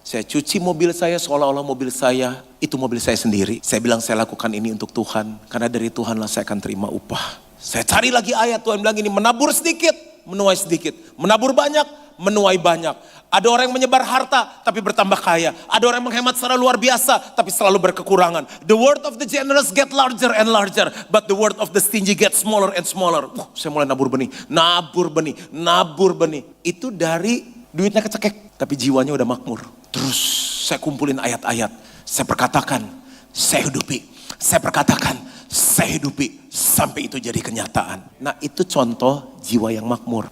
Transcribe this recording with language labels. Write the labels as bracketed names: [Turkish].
[Indonesian] Saya cuci mobil saya seolah-olah mobil saya itu mobil saya sendiri. Saya bilang saya lakukan ini untuk Tuhan. Karena dari Tuhanlah saya akan terima upah. Saya cari lagi ayat, Tuhan bilang ini, menabur sedikit, menuai sedikit. Menabur banyak, menuai banyak. Ada orang yang menyebar harta, tapi bertambah kaya. Ada orang yang menghemat secara luar biasa, tapi selalu berkekurangan. [English] The word of the generous get larger and larger, but the word of the stingy get smaller and smaller. [Indonesian] Saya mulai nabur benih, nabur benih, nabur benih. Itu dari duitnya kecekek, tapi jiwanya udah makmur. Terus saya kumpulin ayat-ayat, saya perkatakan, saya hidupi. Saya perkatakan, saya hidupi sampai itu jadi kenyataan. Nah itu contoh jiwa yang makmur.